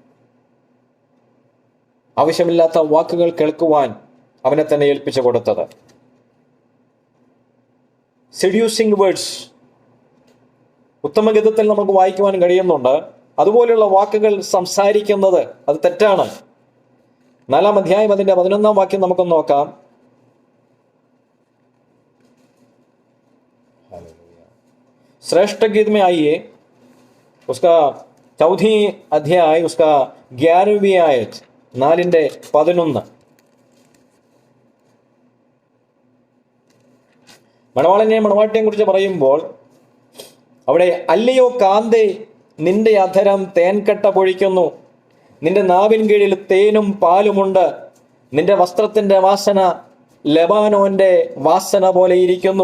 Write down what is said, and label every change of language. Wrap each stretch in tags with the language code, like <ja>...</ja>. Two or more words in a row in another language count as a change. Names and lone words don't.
<ml>ആവശ്യമില്ലാത്ത വാക്കുകൾ കേൾക്കുവാൻ അവനെ തന്നെ ഏൽപ്പിച്ചു കൊടുത്തത്.</ml> <en>seducing words</en> <ml>ഉത്തമഗീതത്തിൽ നമുക്ക് വായിക്കുവാൻ കഴിയുന്നുണ്ട്. അതുപോലെയുള്ള വാക്കുകൾ സംസാരിക്കുന്നത് അത് തെറ്റാണ്. 4-ാം അധ്യായം അതിന്റെ 11-ാം വാക്യം നമുക്കൊന്ന് നോക്കാം.</ml> <hi>श्रेष्ठ गीत में आइए, उसका 4वीं अध्याय उसका 11वीं आयत 4ന്റെ 11.</hi> <ml>മണവാളനെയും മണവാട്ടിയെയും കുറിച്ച് പറയുമ്പോൾ അവിടെ അല്ലയോ കാന്തേ, നിന്റെ അധരം തേൻകട്ട പൊഴിക്കുന്നു, നിന്റെ നാവിൻ കീഴിൽ തേനും പാലുമുണ്ട്, നിന്റെ വസ്ത്രത്തിന്റെ വാസന ലെബാനോന്റെ വാസന പോലെ ഇരിക്കുന്നു.</ml>